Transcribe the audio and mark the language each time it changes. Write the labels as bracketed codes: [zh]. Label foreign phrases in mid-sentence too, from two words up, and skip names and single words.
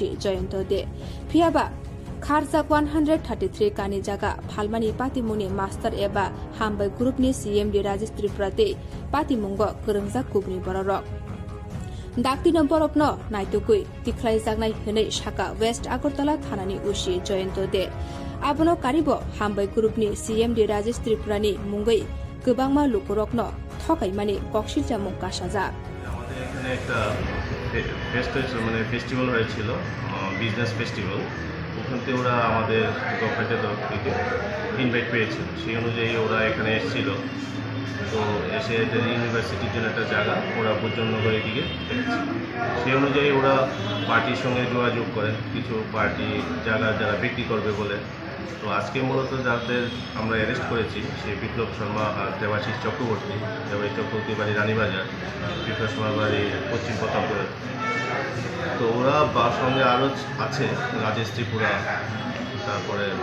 [trp] Jayanto de phiaba Kharjak 133 kani jaga phalmani patimuni master eba hambai groupni CMD Rajesh Tripura te patimungo gorungjak kubni bororok Dakti borokno naitugui tikhlai jagnai hne saka West Agartala thanani usi Jayanto de abono karibo hambai groupni CMD Rajesh Tripurani mungoi gobangma lukurokno thokaimani kokshil jamung kasaja [bn] আমাদের এখানে একটা ফেস্টিভ্যাল হয়েছিল [en] business festival [bn] ওখানে ওরা আমাদের গভর্নমেন্টের তরফ থেকে ইনভাইট পেয়েছিল সেই অনুযায়ী ওরা এখানে এসেছিল তো এসে এদের ইউনিভার্সিটির জন্য একটা জায়গা ওরা বুদ্ধনগরের দিকে সেই অনুযায়ী ওরা পার্টির সঙ্গে যোগাযোগ করেন কিছু পার্টি জায়গা যারা বিক্রি করবে বলে তো আজকে মূলত যাদের আমরা অ্যারেস্ট করেছি সেই বিপ্লব শর্মা আর দেবাশিস চক্রবর্তী বাড়ি রানীবাজার বিপ্লব শর্মার বাড়ি পশ্চিম প্রতাপগড় তো ওরা সঙ্গে আরও আছে রাজেশ ত্রিপুরা তারপরে